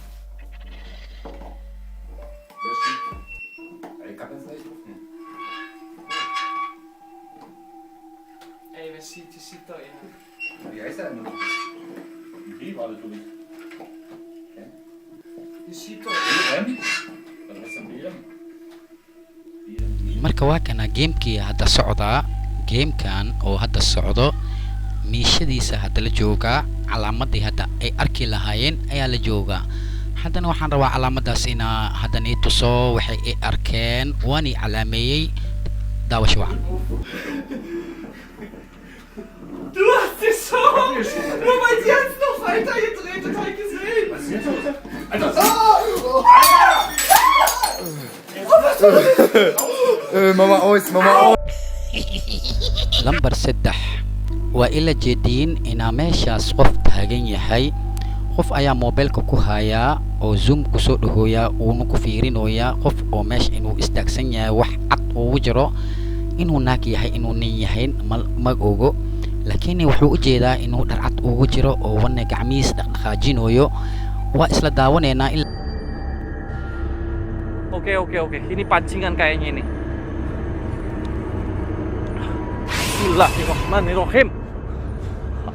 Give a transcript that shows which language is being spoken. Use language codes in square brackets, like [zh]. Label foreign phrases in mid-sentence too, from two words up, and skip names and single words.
[de] Wer schiebt? Ich kann das nicht rufen. Ey, wer schiebt? Die schiebt doch eh. Wie heißt er denn? Wie war das für dich? Die schiebt doch eh. BM? Was heißt denn BM? [so] marka waa kana gamekii hadda socdaa gamekan oo hadda socdo miishadiisa hadda la joogaa calaamadii hadda ay arki lahaayeen ayaa la joogaa haddana waxaan rabaa calaamadaas inaa hadda nii tuso waxay ay arkeen waani calaameeyey daawasho wacan [de] Du hast dich schon! Nur weil sie jetzt noch weiter gedreht hat, hab ich gesehen! Was ist jetzt los? Alter! Mama aus. [so] lambar 3 waa ila jeediin inaa meeshaas qof taagan yahay qof ayaa mobilka ku hayaa oo zoom ku soo dhahooyaa uuna ku fiirinayaa qof oo meesha inuu istaagsan yahay wax cad ugu jiro inuu naag yahay inuu nin yahay mag ogo laakiin wuxuu u jeedaa inuu dhar cad ugu jiro oo wana gacmihiis dhaqdhaqaajinayo waa isla daawanaynaa [id] Oke. Ini pancingan kayaknya ini. [ar] Bismillahirrahmanirrahim.